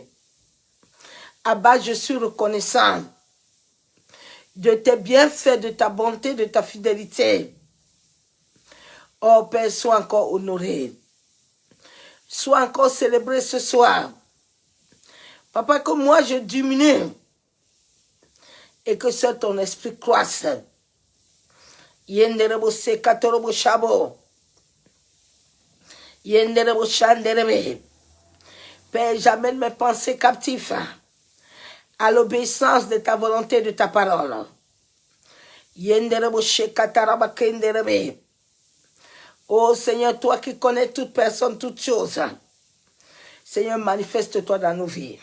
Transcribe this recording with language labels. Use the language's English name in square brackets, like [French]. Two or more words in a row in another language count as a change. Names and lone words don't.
[French] Abba, je suis reconnaissant de tes bienfaits, de ta bonté, de ta fidélité. Oh Père, sois encore honoré. Sois encore célébré ce soir. Papa, que moi je diminue et que seul ton esprit croisse. Yenderebo sekatorobo shabo. Yenderebo shanderebe. Père, j'amène mes pensées captives à l'obéissance de ta volonté, de ta parole. Yenderebo shekataraba kenderebe. Oh Seigneur, toi qui connais toute personne, toute chose. Seigneur, manifeste-toi dans nos vies.